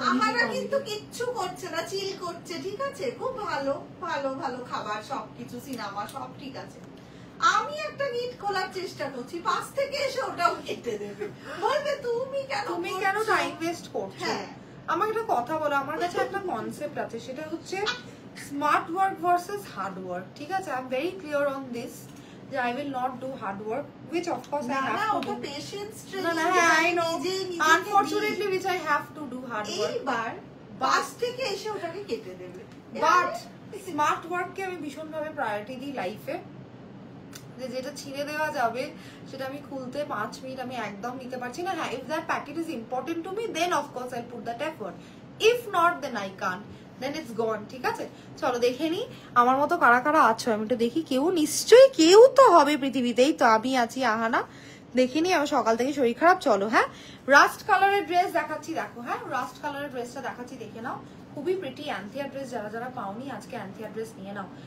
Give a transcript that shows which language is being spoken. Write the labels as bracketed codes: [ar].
[bn] আমরা কিন্তু কিচ্ছু করছে না, চিল করছে, ঠিক আছে, খুব ভালো ভালো ভালো খাবার, সবকিছু, সিনেমা, সব ঠিক আছে। আমি একটা গিট খোলার চেষ্টা করছি, পাশ থেকে এসে ওটাও কেটে দেবে, বলবে তুমি কেন টাইম ওয়েস্ট করছো। হ্যাঁ, আমাকে একটা কথা বলো, আমার কাছে একটা কনসেপ্ট আছে, সেটা হচ্ছে smart work versus hard work. ঠিক আছে, [en] I am very clear on this যে I will not do hard work, which of course I have to do. patience I know. Unfortunately, which I have to do hard work. [bn] এইবার পাশ থেকে এসে ওটাকে কেটে দেবে। But smart ওয়ার্ককে আমি ভীষণ ভাবে প্রায়োরিটি দিই লাইফে। যেটা ছিঁড়ে দেওয়া যাবে সেটা আমি খুলতে 5 মিনিট আমি একদম নিতে পারছি না। [en] হ্যাঁ, if that packet is important to me, then of course I'll put that effort. If not, then I can't. Then it's gone. [bn] ঠিক আছে, চলো দেখে নি আমার মতো কারা কারা আছো, আমি একটু দেখি। কেউ নিশ্চয়ই, কেউ তো হবে পৃথিবীতেই, তো আমি আছি আহানা। দেখিনি, আমার সকাল থেকে শরীর খারাপ। চলো, হ্যাঁ, রাস্ট কালারের ড্রেস দেখাচ্ছি, দেখো। হ্যাঁ, রাস্ট কালারের ড্রেসটা দেখাচ্ছি, দেখে নাও। খুবই প্রিটি অ্যান্থিয়া ড্রেস, যারা যারা পাওনি আজকে অ্যান্থিয়া ড্রেস নিয়ে নাও।